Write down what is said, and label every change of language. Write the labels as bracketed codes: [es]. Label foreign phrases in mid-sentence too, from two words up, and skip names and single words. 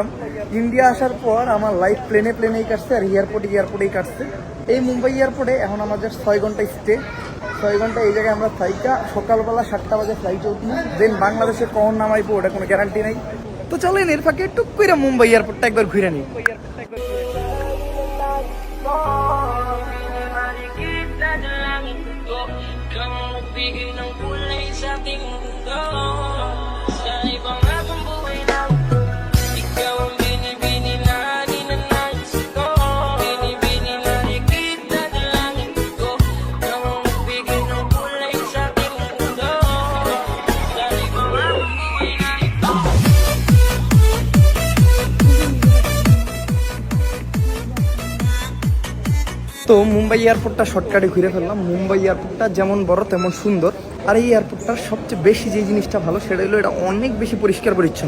[bn] ইন্ডিয়া আসার পর আমার লাইফ প্লেনেই কাটছে আর এয়ারপোর্টেই কাটছে। এই মুম্বাই এয়ারপোর্টে এখন আমাদের 6 ঘন্টা স্টে, 6 ঘন্টা এই জায়গায় আমরা থাইকা সকালবেলা 7টা বাজে ফ্লাইট উঠবো, দেন বাংলাদেশে কখন নামাইবো ওটা কোনো গ্যারান্টি নেই। তো চলেন এর ফাঁকে টুক করে মুম্বাই এয়ারপোর্টটা একবার ঘুরে নিই। [tl] Kang magbigay ng kulay sa ating mundo. Sa ibang habang buhay na ikaw ang binibini na ninanais ko. Binibini na ikita na langit ko. Kang magbigay ng kulay sa ating mundo. Sa ibang habang buhay na ito. [bn] তো মুম্বাই এয়ারপোর্টটা শর্টকাটে ঘুরে ফেললাম। মুম্বাই এয়ারপোর্টটা যেমন বড় তেমন সুন্দর। আর এই এয়ারপোর্টটার সবচেয়ে বেশি যে জিনিসটা ভালো সেটা হলো এটা অনেক বেশি পরিষ্কার পরিচ্ছন্ন।